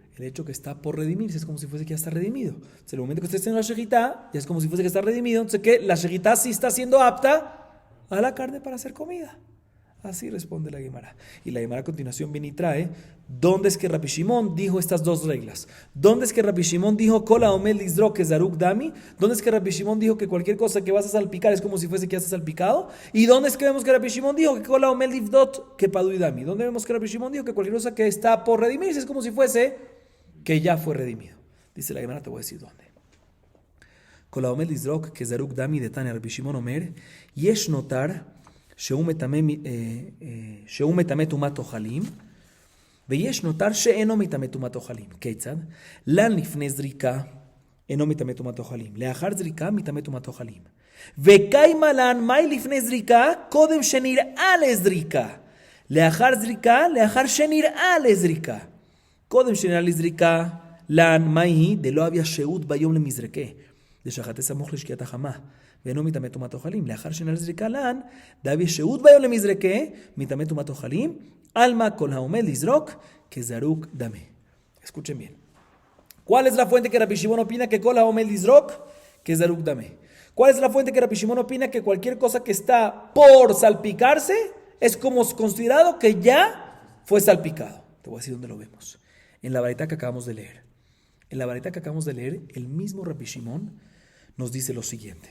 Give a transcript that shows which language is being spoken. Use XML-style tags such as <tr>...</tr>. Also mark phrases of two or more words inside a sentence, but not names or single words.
<es>El hecho que está por redimirse es como si fuese que ya está redimido. Entonces, el momento que esté haciendo la shejitá, ya es como si fuese que está redimido. Entonces, que la shejitá sí está siendo apta a la carne para hacer comida. Así responde la Gemara. Y la Gemara a continuación viene y trae, ¿dónde es que Rabbi Shimon dijo estas dos reglas? ¿Dónde es que Rabbi Shimon dijo,</es> <he>כל העומד ליזרק כזרוק דמי?</he> <es>¿Dónde es que Rabbi Shimon dijo que cualquier cosa que vas a salpicar es como si fuese que ya está salpicado? ¿Y dónde es que vemos que Rabbi Shimon dijo que</es> <he>כל העומד ליפדות כפדוי דמי?</he> <es>¿Dónde vemos que Rabbi Shimon dijo que cualquier cosa que está por redimirse es como si fuese que ya fue redimido? Dice la Gemara, te voy a decir dónde.</es> <he>כל העומד ליזרק, כזרוק דמי דתניא רבי שמעון אומר יש נותר שהוא מטמא טומאת אוכלים, ויש נותר שאינו מטמא טומאת אוכלים. כיצד? לן לפני זריקה אינו מטמא טומאת אוכלים. לאחר זריקה מטמא טומאת אוכלים. וקיימה לן מאי לפני זריקה קודם שנראה לזריקה. לאחר זריקה, לאחר שנראה לזריקה. קודם שנראה לזריקה, לן מאי היא דלא אביה שהות ביום למזרקה. דשחטה סמוך לשקיעת החמה. ואינו מטמא טומאת אוכלים. לאחר שנראה לזריקה לן, דאביה שהות ביום למזרקה, מטמא טומאת אוכלים. אלמא כל העומד ליזרק כזרוק דמי.</he> <es>Escuchen bien. ¿Cuál es la fuente que Rabbi Shimon opina que</es> <he>כל העומד ליזרק כזרוק דמי?</he> <es>¿Cuál es la fuente que Rabbi Shimon opina que cualquier cosa que está por salpicarse es como considerado que ya fue salpicado? Te voy a decir dónde lo vemos. En la varita que acabamos de leer. En la varita que acabamos de leer, el mismo Rabbi Shimon nos dice lo siguiente.</es>